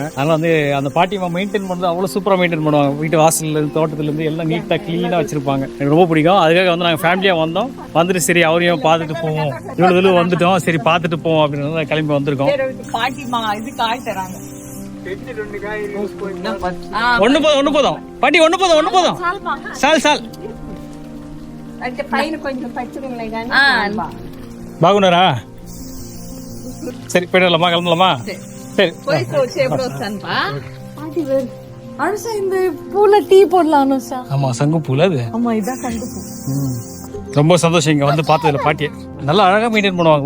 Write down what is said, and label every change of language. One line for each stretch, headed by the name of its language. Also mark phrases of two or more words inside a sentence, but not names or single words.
Tamil: அதனால வந்து அந்த பாட்டியை மெயின்டைன் பண்ணுறது அவ்வளோ சூப்பராக மெயின்டைன் பண்ணுவாங்க. வீட்டு வாசல்லேருந்து தோட்டத்துலேருந்து எல்லாம் நீட்டாக க்ளீனாக வச்சிருப்பாங்க. எனக்கு ரொம்ப பிடிக்கும். அதுக்காக வந்து நாங்கள் ஃபேமிலியாக வந்தோம். வந்துட்டு சரி அவரையும் பார்த்துட்டு போவோம், இவ்வளோ தூரம் வந்துட்டோம், சரி பார்த்துட்டு போவோம் அப்படின்னு கிளம்பி வந்திருக்கோம். பாட்டி இது காய் தராங்க. ஒண்ணு போதும் பாட்டி, ஒண்ணு போதும். சால்
Telugu: అంటే పైన కొంచెం పచ్చిగా ఉన్నాయి కానీ బాగున్నారా?
Tamil: சரி போயிடலாமா, கிளம்பலாமா? சரி போயிட்டு எப்படி வச்சான்பா? அனுஷா இந்த பூல டீ போடலாம் அனுஷா. ஆமா, சங்கு பூல அது. ஆமா, இதான் சங்கு பூ. ரொம்ப சந்தோஷம் இங்க வந்து பார்த்ததுல. பாட்டியை நல்லா அழகா மெயின்டைன் பண்ணுவாங்க.